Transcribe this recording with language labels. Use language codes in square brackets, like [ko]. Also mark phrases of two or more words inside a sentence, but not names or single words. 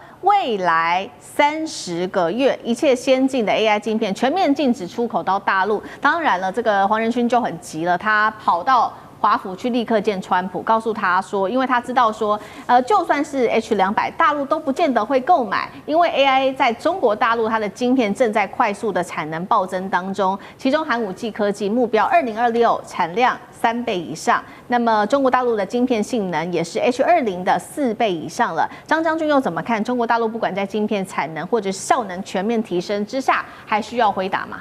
[zh] 未來30個月，一切先進的 AI 晶片全面禁止出口到大陸。當然了，這個黃仁勳就很急了，他跑到華府去立刻見川普，告訴他說，因為他知道說，就算是 H200，大陸都不見得會購買，因為 AI 在中國大陸它的晶片正在快速的產能暴增當中，其中寒武紀科技目標2026產量3倍以上，那麼中國大陸的晶片性能也是 H20的4倍以上了。張將軍又怎麼看？中國大陸不管在晶片產能或者效能全面提升之下，還需要輝達嗎？